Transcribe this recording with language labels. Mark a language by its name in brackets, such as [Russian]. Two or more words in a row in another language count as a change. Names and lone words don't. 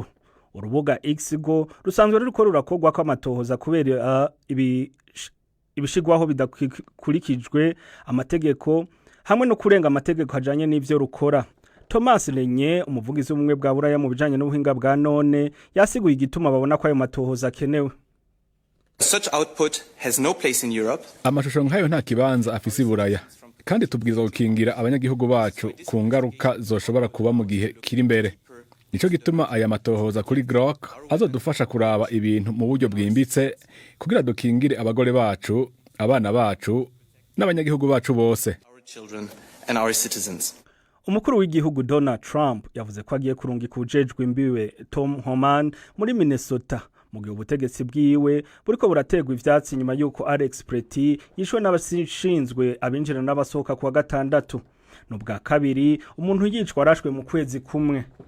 [Rundi] Urubuga Xgo rusanzwe ruriko rurakogwa ko amatohoza kubera ibishigwaho bidakurikijwe amategeko hamwe no kurenga amategeko ajanye n'ivyo rukora. Thomas Lenye, umuvugizi w'umwe bwa Buraya mu bijanye n'ubuhinga bwa none, yasiguye igituma babona ko ayo matohoza akenewe. [English] Such output has no place in Europe. [Rundi] Amashusho nk'ayo nta kibanza afise i Buraya, kandi tubwirizwa gukingira abanyagihugu bacu ku ngaruka zoshobora kuba mu gihe kiri imbere. Nico gituma aya matohoza kuri Grok azodufasha kuraba ibintu mu buryo bwimbitse kugira dukingire abagore bacu, abana bacu n'abanyagihugu bacu bose. [English] Our children and our citizens. [Rundi] Umukuru w'igihugu Donald Trump yavuze ko agiye kurungika ujejwe imbiwe Tom Homan muri Minnesota mu gihe ubutegetsi bwiwe buriko burategwa ivyatsi nyuma yuko Alex Preti yishwe n'abashinzwe abinjira n'abasohoka kwa gatandatu. Nubwa kabiri umuntu yicwa arashwe mu kwezi kumwe.